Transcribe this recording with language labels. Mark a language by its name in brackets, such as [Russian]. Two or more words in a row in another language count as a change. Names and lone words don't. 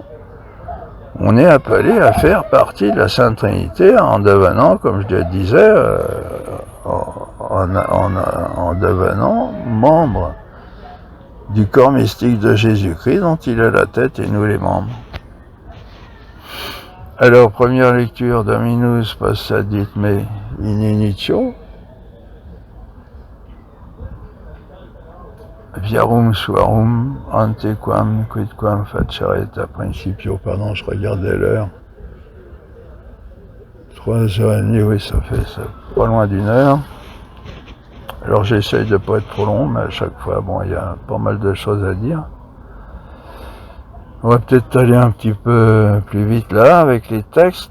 [French] On est appelé à faire partie de la Sainte Trinité en devenant, comme je le disais, en devenant membre du corps mystique de Jésus-Christ, dont il est la tête et nous les membres. Alors, première lecture, [Latin] Dominus passadit me in initio, viarum suarum antequam quidquam facereta principio. [French] Pardon, je regardais l'heure. 3h30, oui, ça fait pas loin d'1 heure. Alors j'essaye de pas être trop long, mais à chaque fois, bon, il y a pas mal de choses à dire. On va peut-être aller un petit peu plus vite là, avec les textes.